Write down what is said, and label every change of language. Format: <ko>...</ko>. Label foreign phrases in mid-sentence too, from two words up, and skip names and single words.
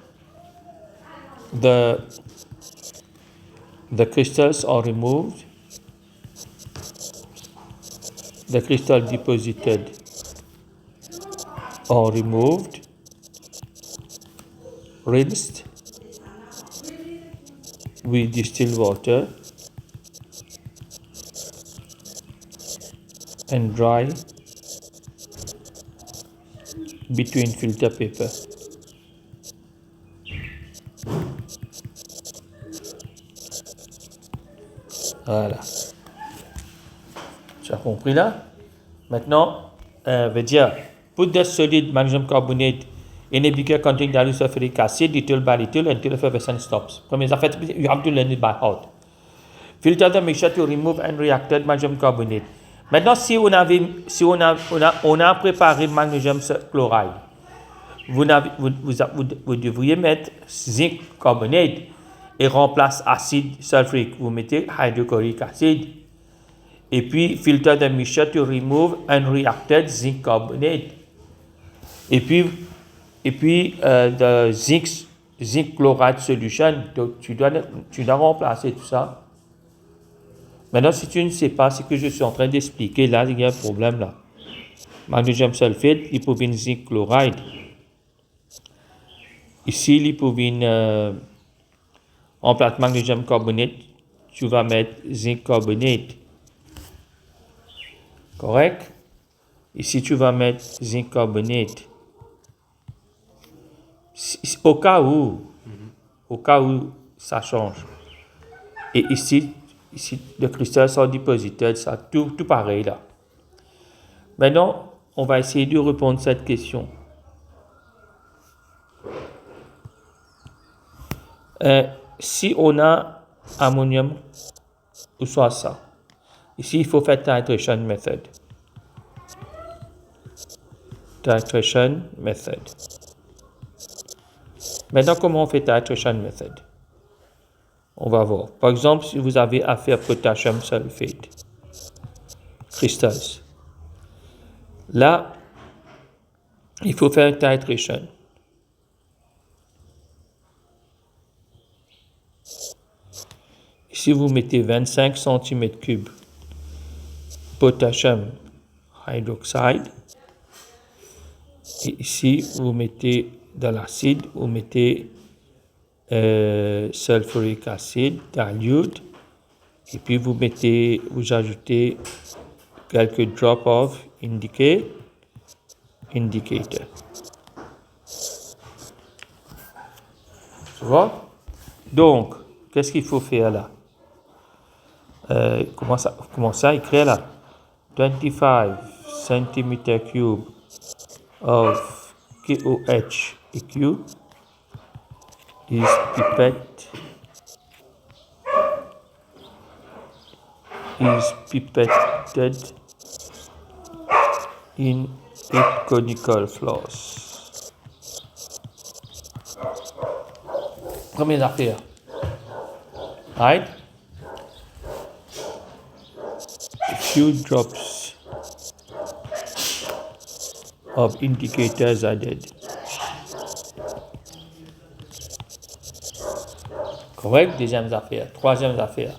<en>The crystals are removed, the crystal deposited are removed, rinsed with distilled water and dry between filter paper.</en> <fr>Voilà. Tu as compris là? Maintenant, veut dire,</fr> <en>put the solid magnesium carbonate in a beaker containing dilute sulfuric acid little by little until effervescence stops.</en> <fr>Première affaire,</fr> <en>you have to learn it by heart. Filter the mixture to remove unreacted magnesium carbonate.</en> <fr>Maintenant, si on a préparé</fr> <en>magnesium chloride,</en> <fr>vous devriez mettre</fr> <en>zinc carbonate</en> <fr>et remplace acide sulfurique. Vous mettez</fr> <en>hydrochloric acid.</en> <fr>Et puis,</fr> <en>filter the mixture to remove unreacted zinc carbonate.</en> <fr>Et puis</fr> <en>the zinc chloride solution,</en> <fr>donc tu dois remplacer tout ça. Maintenant, si tu ne sais pas ce que je suis en train d'expliquer, là, il y a un problème là.</fr> <en>Magnesium sulfate, l'hypovine zinc chloride.</en> <fr>Ici, l'hypovine en place</fr> <en>magnesium carbonate,</en> <fr>tu vas mettre</fr> <en>zinc carbonate.</en> <fr>Correct? Ici, tu vas mettre</fr> <en>zinc carbonate.</en> <fr>Au cas où ça change. Et ici, le cristal sont deposited, ça tout pareil là. Maintenant, on va essayer de répondre à cette question. Si on a ammonium, ou soit ça. Ici, il faut faire</fr> <en>titration method. Titration method.</en> <fr>Maintenant, comment on fait</fr> <en>titration method?</en> <fr>On va voir. Par exemple, si vous avez affaire</fr> <en>potassium sulfate, crystals.</en> <fr>Là, il faut faire titration. Ici, vous mettez 25 cm3</fr> <en>potassium hydroxide.</en> <fr>Et ici, vous mettez de l'acide, vous mettez</fr> <en>sulfuric acid, dilute.</en> <fr>Et puis, vous ajoutez quelques</fr> <en>drops of indicator.</en> <fr>Tu vois? Donc, qu'est-ce qu'il faut faire là? Commence à écrire là.</fr> <en>25 cm3 of KOH EQ is pipetted in 8 conical floss.</en> <fr>Première affaire.</fr> <en>Right? A few drops of indicators added. Correct?</en> <fr>Deuxième affaire. Troisième affaire.</fr>